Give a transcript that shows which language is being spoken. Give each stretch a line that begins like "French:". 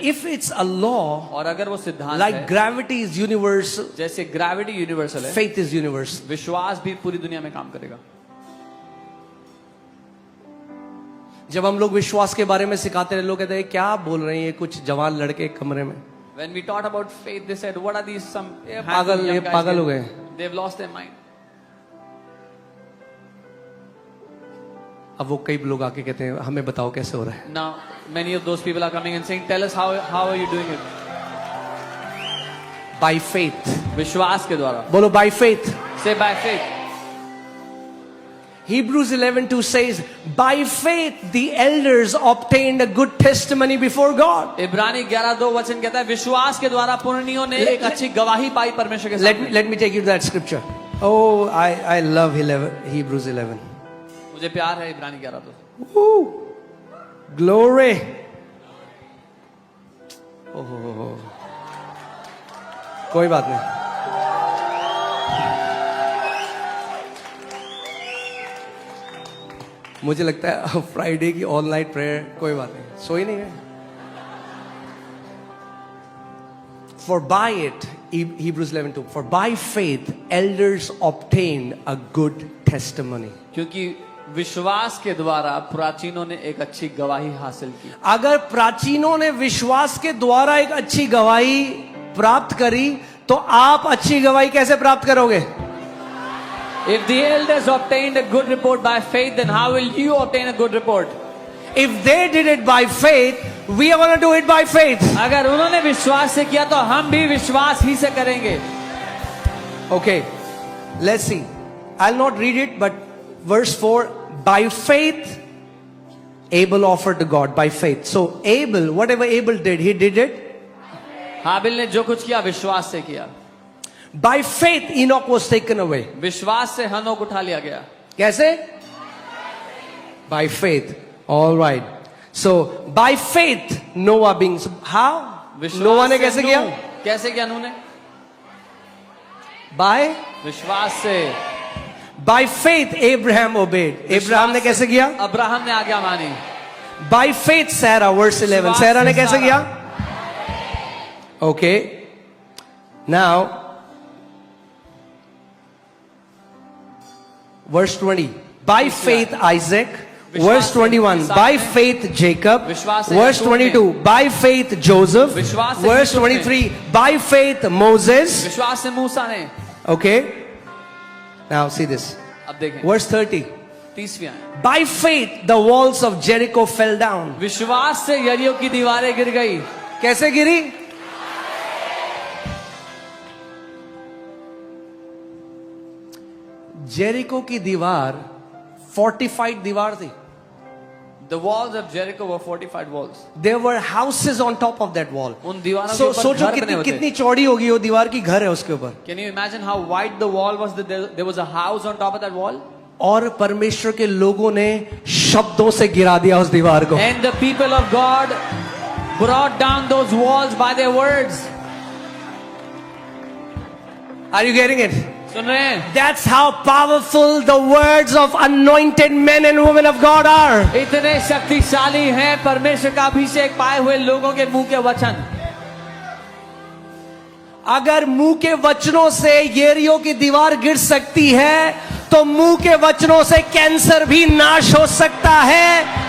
English: if it's a law,
Hindi: और अगर वो सिद्धांत
English: like
Hindi: है,
English: gravity is universal,
Hindi: जैसे
English: gravity universal
Hindi: है,
English: faith is universal.
Hindi: विश्वास भी पूरी दुनिया में काम करेगा। जब हम लोग विश्वास के बारे में सिखाते हैं, लोग कहते हैं क्या बोल रहे हैं ये कुछ जवान लड़के एक कमरे में।
English: When we taught about faith, they said, "What are these some
Hindi: पागल, ये पागल हो गए।
English: They've lost their mind."
Hindi: अब वो कई लोग आके कहते हैं हमें बताओ कैसे हो रहा है।
English: Now, many of those people are coming and saying, "Tell us how are you doing it?" By faith.
Hindi: विश्वास के द्वारा। बोलो
English: by faith. Say by faith. Hebrews 11:2 says, by faith the elders obtained a good testimony before God.
Hindi: इब्रानी 11:2 वचन कहता है विश्वास के द्वारा पुण्यों ने एक अच्छी गवाही पाई परमेश्वर के सामने।
English: Let me take you to that scripture. Oh, I love Hebrews 11.
Hindi: मुझे प्यार है इब्रानी 11:2।
English: Woo! Glory.
Hindi: Oh. कोई बात नहीं। मुझे लगता है फ्राइडे की
English: all night prayer,
Hindi: कोई बात नहीं, सोई नहीं है।
English: For by it, Hebrews 11:2, for by faith elders obtained a good testimony.
Hindi: क्योंकि विश्वास के द्वारा प्राचीनों ने एक अच्छी गवाही हासिल की। अगर प्राचीनों ने विश्वास के द्वारा एक अच्छी गवाही प्राप्त करी तो आप अच्छी गवाही कैसे प्राप्त करोगे?
English: If the elders obtained a good report by faith, then how will you obtain a good report? If they did it by faith, we are going to do it by faith.
Hindi: अगर उन्होंने विश्वास से किया तो हम भी विश्वास ही से करेंगे।
English: Okay, let's see. I'll not read it, but verse 4, by faith, Abel offered to God by faith. So Abel, whatever Abel did, he did it.
Hindi: हाबिल ने जो कुछ किया विश्वास से किया।
English: By faith, Enoch was taken away.
Hindi: विश्वास से हनोक उठा लिया गया। कैसे?
English: By faith. All right. So by faith, Noah being, how?
Hindi: Noah ने कैसे किया? कैसे किया नूह ने?
English: By
Hindi: विश्वास से।
English: By faith, Abraham obeyed.
Hindi: Abraham ने कैसे किया? अब्राहम ने आज्ञा मानी।
English: By faith, Sarah, verse 11.
Hindi: Sarah ने कैसे किया?
English: Okay. Now, verse 20. By faith, Isaac. Verse 21. By faith, Jacob. Verse 22. By faith, Joseph. Verse 23. By faith, Moses.
Hindi: विश्वास से मूसा ने।
English: Okay. Now see this.
Hindi: अब देखें।
English: Verse 30.
Hindi: 30वीं आयत।
English: By faith, the walls of Jericho fell down.
Hindi: विश्वास से यरीहो की दीवारें गिर गई। कैसे गिरी? जेरिको की दीवार fortified दीवार थी.
English: The walls of Jericho were fortified walls. There were houses on top of that wall.
Hindi: उन दीवारों के
English: So
Hindi: ऊपर सोचो घर बने होते। कितनी चौड़ी होगी वो दीवार की, घर है उसके ऊपर.
English: Can you imagine how wide the wall was? That there was a house on top of that wall.
Hindi: और परमेश्वर के लोगों ने शब्दों से गिरा दिया उस दीवार को.
English: And the people of God brought down those walls by their words. Are you getting it?
Hindi: सुन रहे हैं?
English: That's how powerful the words of anointed men and women of God are.
Hindi: इतने शक्तिशाली हैं परमेश्वर का अभिषेक पाए हुए लोगों के मुंह के वचन। अगर मुंह के वचनों से येरियो की दीवार गिर सकती है, तो मुंह के वचनों से कैंसर भी नाश हो सकता है।